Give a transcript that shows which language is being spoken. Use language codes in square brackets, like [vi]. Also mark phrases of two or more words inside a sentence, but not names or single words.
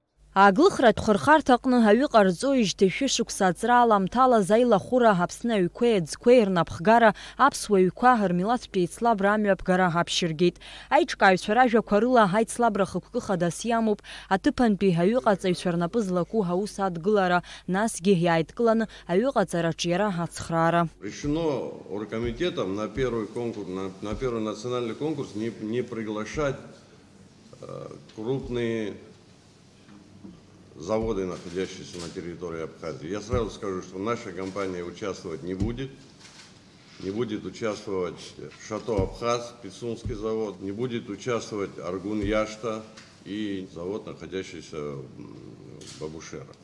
[ab] Аглыхра тхырхарҭа аҟны аҩы ҟарҵоижьҭеи шәышықәса аҵраала амҭалаз аилахәыра Аԥсны аҩқәеи аӡқәеи рнапхгара аԥсуа ҩқәа рмилаҭтә еицлабра амҩаԥгара ҳаԥшьыргеит. Аиҿкааҩцәа ражәақәа рыла аицлабра хықәкы хадас иамоуп аҭыԥантәи аҩыҟаҵаҩцәа рнапы злаку ҳаус адгылара, насгьы иааидкыланы аҩыҟаҵараҿ иара ацхраара. [ru] Решено оргкомитетом на первый национальный конкурс не приглашать крупные заводы, находящиеся на территории Абхазии. Я сразу скажу, что наша компания участвовать не будет. Не будет участвовать Шато Абхаз, Пицунский завод, не будет участвовать Аргун Яшта и завод, находящийся в Бабушера.